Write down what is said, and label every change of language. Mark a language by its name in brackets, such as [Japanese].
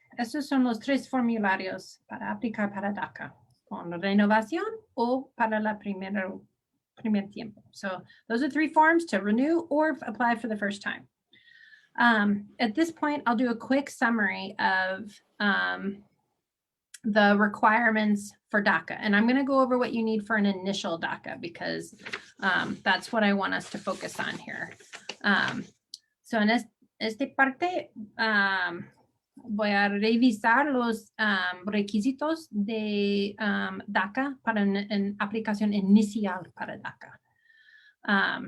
[Spanish] Estos son los tres formularios para aplicar para DACA, con renovación o para la primer tiempo. [English] So those are three forms to renew or apply for the first time. At this point, I'll do a quick summary of the requirements for DACA. And I'm going to go over what you need for an initial DACA because that's what I want us to focus on here. [Spanish] So en esta parte, voy a revisar los requisitos de DACA para una aplicación inicial para DACA.